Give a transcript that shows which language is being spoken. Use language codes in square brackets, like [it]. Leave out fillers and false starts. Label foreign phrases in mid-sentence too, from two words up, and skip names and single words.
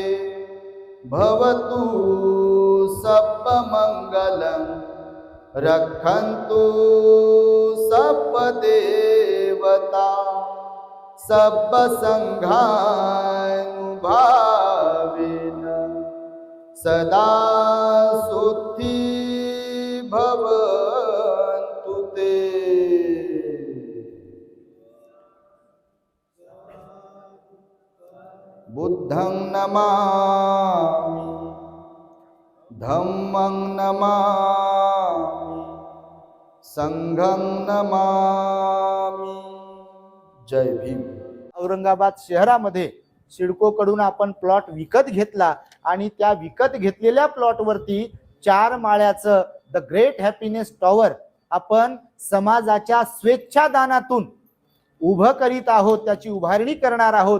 [sa] भवतु सर्वमंगलम रक्षन्तु सर्वदेवता सर्वसंघानुभावेन सदा सोति भवन्तु ते. [pi] बुद्धं नमामि धम्मं नमामि संघं नमामि. [mr] जय भीम. औरंगाबाद शहरामध्ये सिडको कडून आपण प्लॉट विकत घेतला आणि त्या विकत घेतलेल्या प्लॉट वरती 4 माळ्याचं द ग्रेट हॅपीनेस टॉवर आपण समाजाच्या स्वेच्छादानातून उभं करीत आहोत, त्याची उभारणी करणार आहोत.